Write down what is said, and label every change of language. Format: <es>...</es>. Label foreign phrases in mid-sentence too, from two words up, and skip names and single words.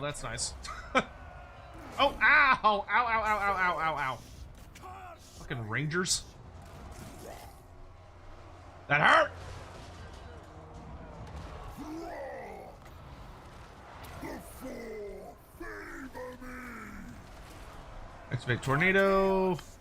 <en>That's nice. Oh, ow! Ow, ow, ow, ow, ow, ow, ow. Fucking rangers. That hurt! Activate tornado.</en>